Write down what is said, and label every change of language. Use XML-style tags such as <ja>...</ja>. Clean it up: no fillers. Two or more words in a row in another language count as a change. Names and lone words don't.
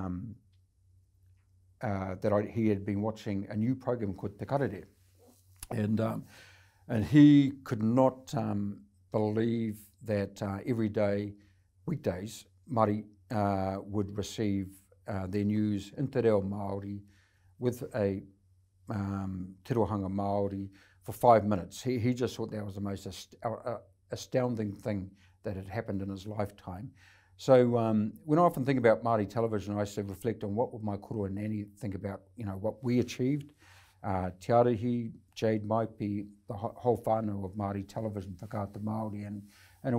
<en>he had been watching a new program called Te Karere, and he could not believe that every day, weekdays, Māori would receive their news in</en> <mi>te reo Māori</mi> <en>with a</en> <mi>tirohanga Māori</mi> <en>for 5 minutes. He just thought that was the most astounding thing that had happened in his lifetime. So when I often think about Māori television, I used to reflect on what would my koro and Nani think about, what we achieved. Te Arihi, Jade Maipi, the whole whānau of Māori television,</en> <mi>whakaata Māori,</mi> <en>and it</en>